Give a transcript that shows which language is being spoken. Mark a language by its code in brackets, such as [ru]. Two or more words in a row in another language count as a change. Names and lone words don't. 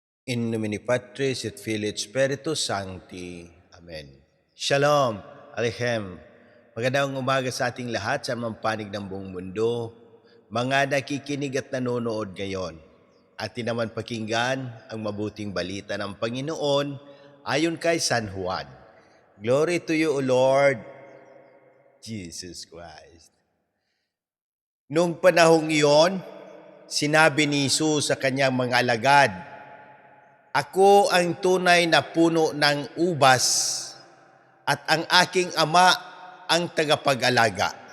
[la] In nomine Patris et Filii et Spiritus Sancti. [he] Amen. Shalom, Aleichem. [tl] Magandang umaga sa ating lahat sa mga panig ng buong mundo. Mga nakikinig at nanonood ngayon. Atin naman pakinggan ang mabuting balita ng Panginoon ayon kay San Juan. [en] Glory to you, O Lord Jesus Christ. [tl] Noong panahong iyon, sinabi ni Jesus sa kanyang mga alagad, "Ako ang tunay na puno ng ubas at ang aking ama ang tagapag-alaga."